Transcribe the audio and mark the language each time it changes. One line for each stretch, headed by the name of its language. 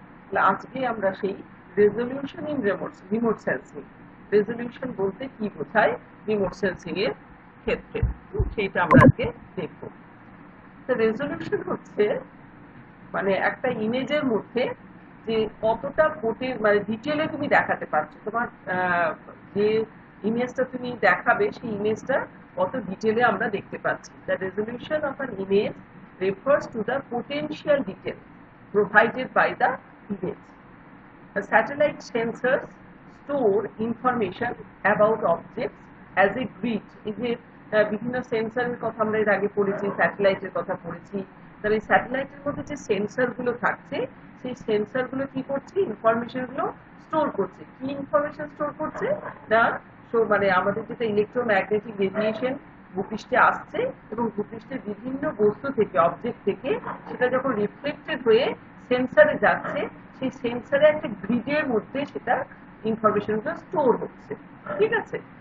Bangla: তাহলে আজকে আমরা সেই resolution in remote sensing, resolution বলতে কি বোঝায় রিমোট সেন্সিং এর ক্ষেত্রে, সেইটা আমরা আজকে দেখব। রেজলিউশন হচ্ছে মানে একটা ইমেজের মধ্যে যে কতটা মানে ডিটেলে তুমি দেখাতে পারছো, তোমার যে ইমেজটা তুমি দেখাবে সেই ইমেজটা কত ডিটেলে আমরা দেখতে পাচ্ছি।
English: The resolution of an image refers to the potential detail provided by the image. The satellite sensors store information about objects as a grid.
Bangla: এই যে বিভিন্ন সেন্সরের কথা আমরা এর আগে পড়েছি, স্যাটেলাইটের কথা পড়েছি। তাহলে এই স্যাটেলাইটের মধ্যে যে সেন্সরগুলো থাকছে, সেই সেন্সরগুলো কি করছে, ইনফরমেশনগুলো স্টোর করছে। কি ইনফরমেশন স্টোর করছে না, মানে আমাদের যেটা ইলেকট্রোম্যাগনেটিক রেডিয়েশন ভূপৃষ্ঠে আসছে, এবং ভূপৃষ্ঠের বিভিন্ন বস্তু থেকে, অবজেক্ট থেকে সেটা যখন রিফ্লেক্টেড হয়ে সেন্সরে যাচ্ছে, সেই সেন্সরে একটা গ্রিডের মধ্যে সেটা ইনফরমেশনটা স্টোর হচ্ছে। ঠিক আছে?